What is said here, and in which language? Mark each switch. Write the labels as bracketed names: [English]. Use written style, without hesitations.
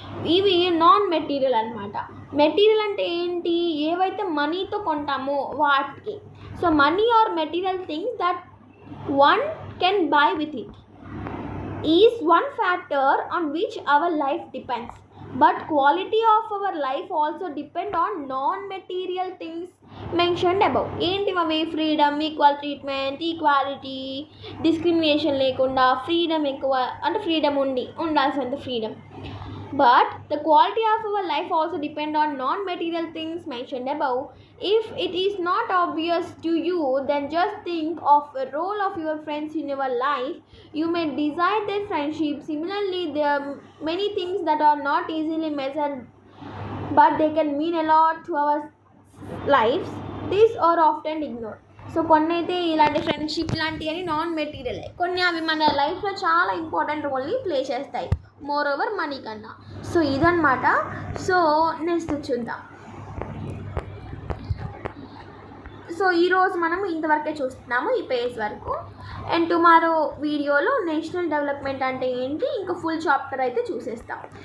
[Telugu] ఇవి non material అనమాట. Material అంటే ఏంటి? ఏవైతే మనీతో కొంటామో వాటికి. [English] So money are material things that one can buy with it is one factor on which our life depends. But quality of our life also depend on non-material things mentioned above. [Telugu] ఏంటివి? Freedom, equal treatment, equality, discrimination లేకుండా, freedom ఎక్కువ అంటే freedom ఉండాల్సినంత freedom. [English] But the quality of our life also depend on non-material things mentioned above. If it is not obvious to you, then just think of a role of your friends in your life. You may desire their friendship. Similarly, there are many things that are not easily measured, but they can mean a lot to our lives. These are often ignored. [Telugu] So కొన్ని అయితే ఇలాంటి friendship ఇలాంటివి అని non material, కొన్ని అవి మన లైఫ్లో చాలా ఇంపార్టెంట్ రోల్ని ప్లే చేస్తాయి, మోర్ ఓవర్ మనీ కన్నా. సో ఇదన్నమాట. సో నెక్స్ట్ చూద్దాం. సో ఈరోజు మనం ఇంతవరకే చూస్తున్నాము ఈ పేజ్ వరకు. అండ్ టుమారో వీడియోలో నేషనల్ డెవలప్మెంట్ అంటే ఏంటి ఇంకా ఫుల్ చాప్టర్ అయితే చూసేస్తాం.